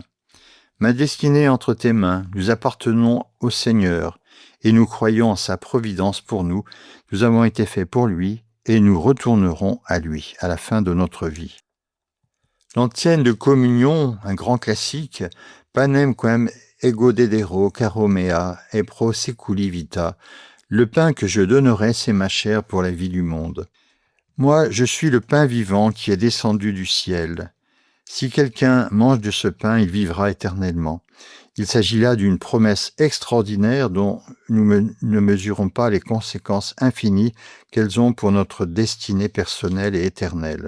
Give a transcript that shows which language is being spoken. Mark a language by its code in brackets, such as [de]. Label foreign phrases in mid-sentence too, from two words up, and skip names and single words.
[fr] Ma destinée est entre tes mains, nous appartenons au Seigneur, et nous croyons en sa providence pour nous. Nous avons été faits pour lui, et nous retournerons à lui, à la fin de notre vie. L'antienne de communion, un grand classique, [la] Panem quem ego dedero caro mea et pro seculi vita. [fr] Le pain que je donnerai, c'est ma chair pour la vie du monde. Moi, je suis le pain vivant qui est descendu du ciel. Si quelqu'un mange de ce pain, il vivra éternellement. Il s'agit là d'une promesse extraordinaire dont nous ne mesurons pas les conséquences infinies qu'elles ont pour notre destinée personnelle et éternelle.